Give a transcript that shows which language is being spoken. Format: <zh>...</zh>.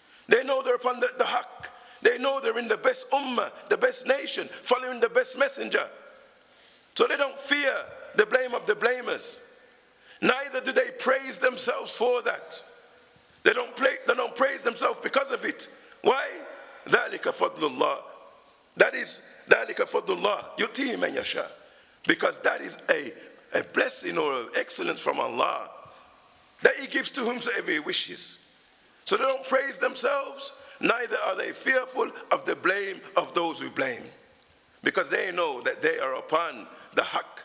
<en>They know they're upon the haqq. They know they're in the best ummah, the best nation, following the best messenger. So they don't fear the blame of the blamers. Neither do they praise themselves for that. They don't praise themselves because of it. Why?</en> <ar>ذَلِكَ فَضْلُ اللَّهِ.</ar> <en>That is</en> <ar>ذَلِكَ فَضْلُ اللَّهِ يُؤْتِيهِ مَنْ يَشَاءُ.</ar> <en>Because that is a blessing or an excellence from Allah that he gives to whomsoever he wishes. So they don't praise themselves, neither are they fearful of the blame of those who blame, because they know that they are upon the haqq.</en>